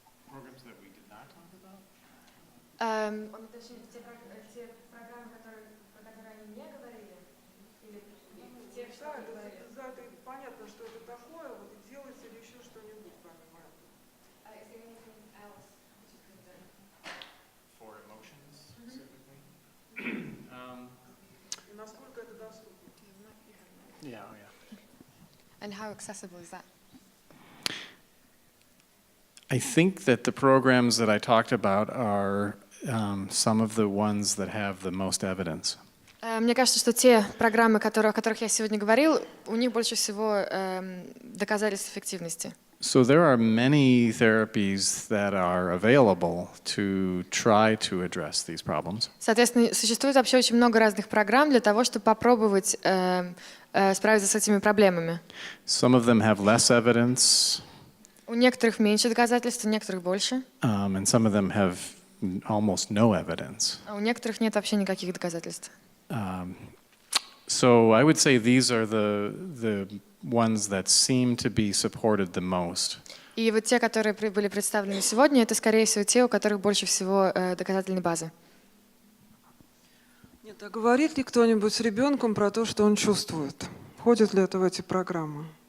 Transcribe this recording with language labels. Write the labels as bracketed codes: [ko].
[en] Programs that we did not talk about? [ru] Те программы, про которые они не говорили, или те, что они говорили? Да, это понятно, что это такое, вот и делается или еще что-нибудь помимо этого. [en] Is there anything else which has been done? For emotions specifically? [ru] И насколько это доступно? [en] Yeah, oh yeah. And how accessible is that? I think that the programs that I talked about are some of the ones that have the most evidence. [ru] Мне кажется, что те программы, о которых я сегодня говорил, у них больше всего доказательств эффективности. [en] So there are many therapies that are available to try to address these problems. [ru] Соответственно, существует вообще очень много разных программ для того, чтобы попробовать справиться с этими проблемами. [en] Some of them have less evidence. [ru] У некоторых меньше доказательств, у некоторых больше. [en] And some of them have almost no evidence. [ru] А у некоторых нет вообще никаких доказательств. [en] So I would say these are the ones that seem to be supported the most. [ru] И вот те, которые были представлены сегодня, это, скорее всего, те, у которых больше всего доказательной базы. Нет, а говорит ли кто-нибудь с ребенком про то, что он чувствует? Входит ли это в эти программы?